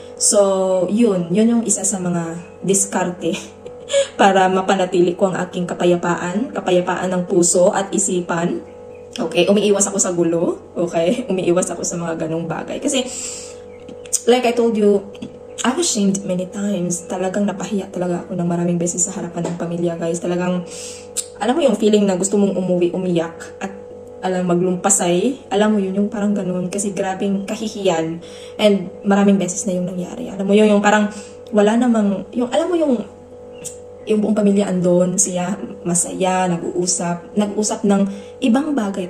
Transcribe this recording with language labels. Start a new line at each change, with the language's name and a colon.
Filipino: So, yun yung isa sa mga diskarte para mapanatili ko ang aking kapayapaan ng puso at isipan. Okay, umiiwas ako sa gulo. Okay, umiiwas ako sa mga ganong bagay. Kasi,
English: like I told you, I was shamed many times.
Filipino: Talagang napahiya talaga ako ng maraming beses sa harapan ng pamilya, guys. Talagang, alam mo yung feeling na gusto mong umiyak at maglumpasay. Alam mo yun, yung parang ganun. Kasi grabing kahihiyan. And maraming beses na yung nangyari. Alam mo yun, yung parang wala namang, yung alam mo yung buong pamilya andon, siya masaya, nag-uusap ng ibang bagay.